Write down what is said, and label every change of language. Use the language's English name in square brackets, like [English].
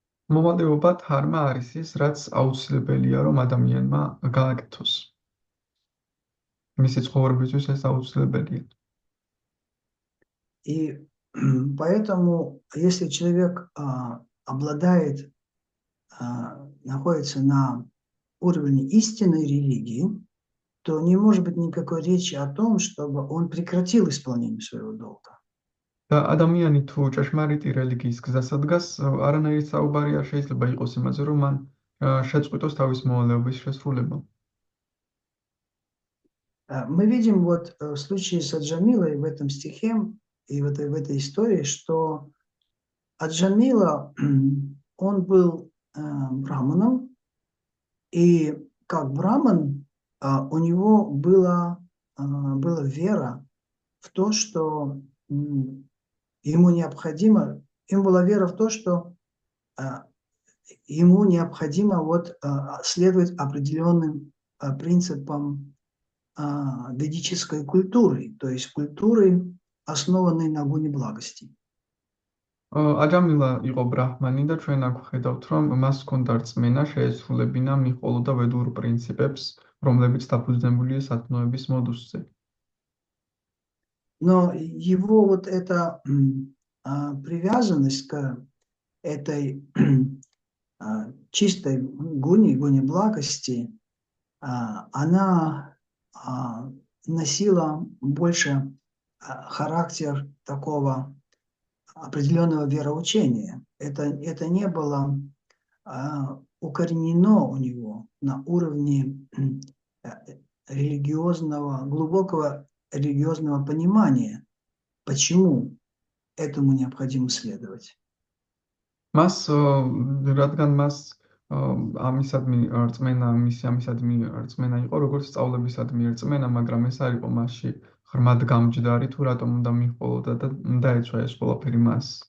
[Georgian] მოვალეობა დჰარმა არის ის, რაც აუცილებელია, რომ ადამიანმა გააკეთოს. მისი ცხოვრებისთვის ეს აუცილებელია. [Russian] И поэтому, если человек находится на уровне истинной религии, то не может быть никакой речи о том, чтобы он прекратил исполнение своего долга. [Georgian] და ადამიანი თუ ჭეშმარიტი რელიგიის გზას ადგას, არანაირი საუბარი არ შეიძლება იყოს იმაზე, რომ მან შეწყვიტოს თავის მოვალეობის შესრულება. [Russian] Мы видим вот в случае с Аджамилой в этом стихе и в этой истории, что Аджамила, он был браманом, и как браман у него была вера в то, что ему была вера в то, что ему необходимо следовать определенным принципам ведической культуры, то есть культуры, основанной на гуне благости. [Georgian] აჯამილა იყო ბრაჰმანი და ჩვენ აქ ვხედავთ, რომ მას ჰქონდა რწმენა შეესრულებინა მიყოლოდა ვედურ პრინციპებს, რომლებიც დაფუძნებულია სათნოების მოდუსზე. [Russian] Но его вот эта привязанность к этой чистой гуне благости, она носила больше характер такого определенного вероучения. Это не было укоренено у него на уровне глубокого религиозного понимания, почему этому необходимо следовать. [Georgian] მას რადგან მას ამისადმი რწმენა იყო, როგორც სწავლებისადმი რწმენა, მაგრამ ეს არ იყო მასში ღრმად გამჯდარი, თუ რატომ უნდა მიჰყოლოდა და დაეცვა ეს ყველაფერი მას.